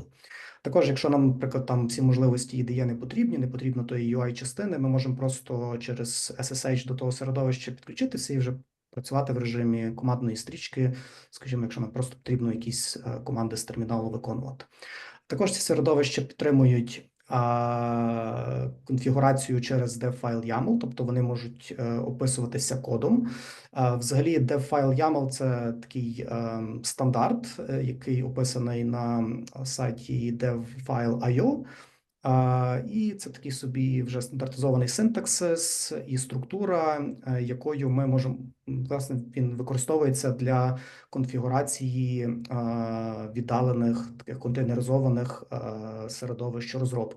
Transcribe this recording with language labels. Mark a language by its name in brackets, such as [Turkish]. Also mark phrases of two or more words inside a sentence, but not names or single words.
[Ukrainian] Також, якщо нам, наприклад, там всі можливості ідеї не потрібно тої UI-частини, ми можемо просто через SSH до того середовища підключитися і вже працювати в режимі командної стрічки, скажімо, якщо нам просто потрібно якісь команди з терміналу виконувати. Також ці середовища підтримують конфігурацію через dev-file.yaml, тобто вони можуть описуватися кодом. Взагалі, dev-file.yaml – це такий стандарт, який описаний на сайті dev-file.io. І це такий собі вже стандартизований синтаксис і структура, якою ми можемо, власне, він використовується для конфігурації віддалених таких контейнеризованих середовищ розробки.